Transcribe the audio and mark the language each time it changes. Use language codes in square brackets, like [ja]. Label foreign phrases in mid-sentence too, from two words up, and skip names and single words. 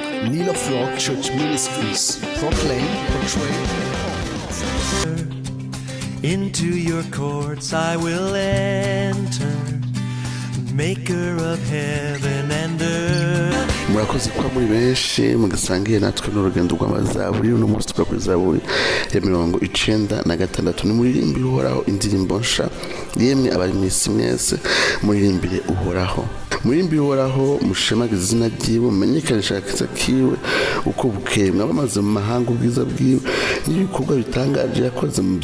[en] Lila Flock Church Ministries. Proclaim, portray. Into your courts I will enter, maker of heaven and earth. [rn] Murakoze kwa muri benshi mugasangiye natwe n'urugendo rw'amazaburi uno munsi twa kuri Zaburi ya 96 ni muririmbire uhoraho indirimbo nsha yemwe abari mu isi mwese muririmbire uhoraho mushemagize izina ryiwe mumenyekanisha agakiza kiwe uko bukeye mwabamaze mu mahanga ubwiza bwiwe n'ibikorwa bitangaje yakoze mu